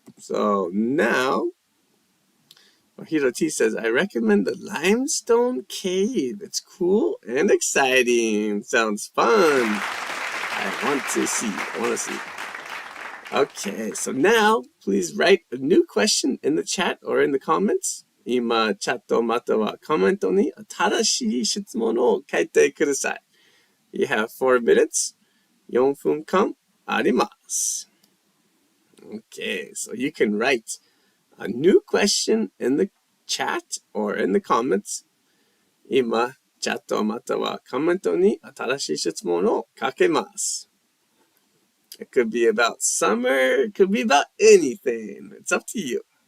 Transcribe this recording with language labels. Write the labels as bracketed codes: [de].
[en] So now, Hiro T says, I recommend the Limestone Cave. It's cool and exciting. Sounds fun. I want to see. Okay, so now, please write a new question in the chat or in the comments. [ja] 今、チャットまたはコメントに新しい質問を書いてください。 [en] You have 4 minutes. [ja] 4分間あります。 [en] Okay, so you can write a new question in the chat or in the comments. [ja] 今、チャットまたはコメントに新しい質問を書けます。 [en] It could be about summer, it could be about anything. It's up to you.